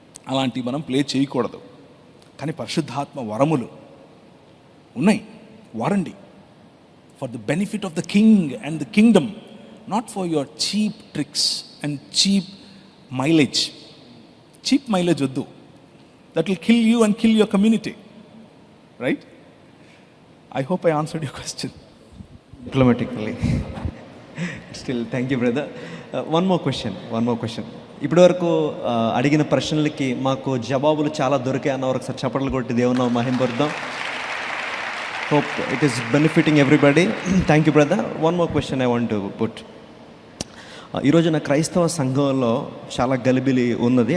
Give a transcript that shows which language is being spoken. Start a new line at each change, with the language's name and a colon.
Telugu: అలాంటివి మనం ప్లే చేయకూడదు. కానీ పరిశుద్ధాత్మ వరములు ఉన్నాయి, వాడండి.
English: For the benefit of the king and the kingdom, not for your cheap tricks and cheap mileage.
Telugu: Cheap mileage వద్దు.
English: That will kill you and kill your community, right? I hope I answered your question. Diplomatically. Still, thank you, brother. One more question.
Telugu: ఇప్పటివరకు అడిగిన ప్రశ్నలకి మాకు జవాబులు చాలా దొరికాయి అన్న ఒకసారి చప్పట్లు కొట్టి దేవుని మహింపరుద్దాం.
English: Hope it is benefiting everybody. Thank you brother. One more question I want to put.
Telugu: ఈరోజున క్రైస్తవ సంఘంలో చాలా గలిబిలి ఉన్నది.